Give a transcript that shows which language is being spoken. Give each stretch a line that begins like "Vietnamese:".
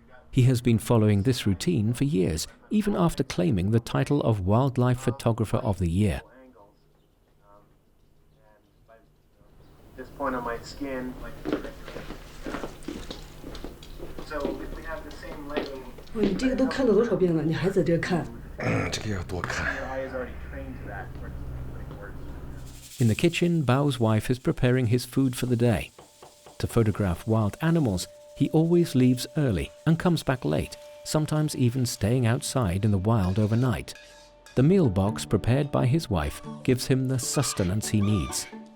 English: He has been following this routine for years, even after claiming the title of Wildlife Photographer of the Year. This point on my skin, so if we have the same lighting.
Chinese: 你这个都看了多少遍了？你还在这看？这个要多看。
English: In the kitchen, Bao's wife is preparing his food for the day. To photograph wild animals, he always leaves early and comes back late, sometimes even staying outside in the wild overnight. The meal box prepared by his wife gives him the sustenance he needs.